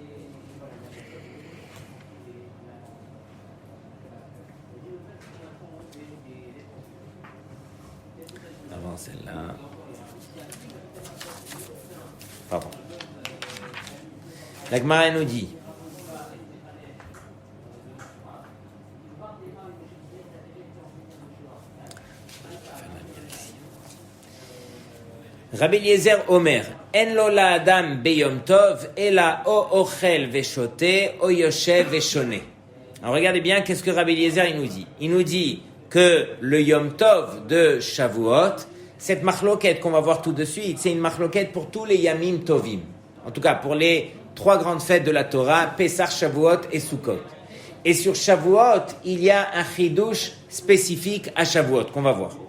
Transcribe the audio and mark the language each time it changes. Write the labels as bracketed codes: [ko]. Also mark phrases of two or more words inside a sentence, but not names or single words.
[fr] Celle-là. Pardon. La Gemara nous dit [he] Rabbi Eliezer אומר אין לו לאדם ביום טוב אלא או אוכל ושותה או יושב ושונה. [fr] Alors regardez bien qu'est-ce que Rabbi Eliezer il nous dit. Il nous dit que le Yom Tov de Shavuot, cette machloket qu'on va voir tout de suite, c'est une machloket pour tous les Yamim Tovim. En tout cas, pour les trois grandes fêtes de la Torah, Pesach, Shavuot et Sukkot. Et sur Shavuot, il y a un chidouche spécifique à Shavuot qu'on va voir.